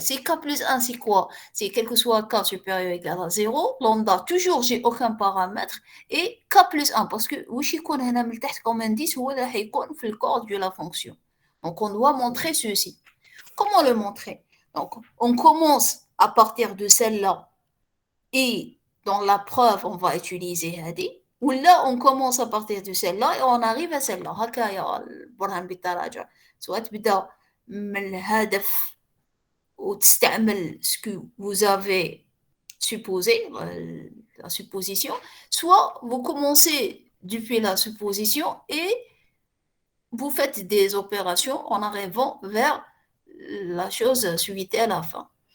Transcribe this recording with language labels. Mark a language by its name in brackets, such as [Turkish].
[French] Si k plus 1, c'est quoi? C'est quel que soit k supérieur ou égal à 0, lambda, toujours, j'ai aucun paramètre, et k plus 1, parce que وش يكون هنا من تحت comme indice هو اللي هيكون في الكود de la fonction. Donc, on doit montrer ceci. Comment le montrer? Donc, on commence à partir de celle-là, et dans la preuve, on va utiliser هذه. Ou là, on commence à partir de celle-là et on arrive à celle-là. [Arabic] هكايا البرهان بالتراجع. [French] سواء تبدا من الهدف وتستعمل ce que vous avez supposé, la supposition, soit vous commencez depuis la supposition et vous faites des opérations en arrivant vers la chose suivie à la fin.